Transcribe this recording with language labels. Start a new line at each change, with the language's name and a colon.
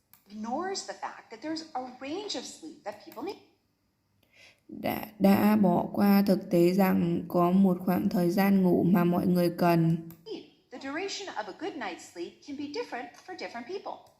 English: ignores the fact that there's a range of sleep that people need.
Vietnamese: Đã bỏ qua thực tế rằng có một khoảng thời gian ngủ mà mọi người cần.
English: The duration of a good night's sleep can be different for different people.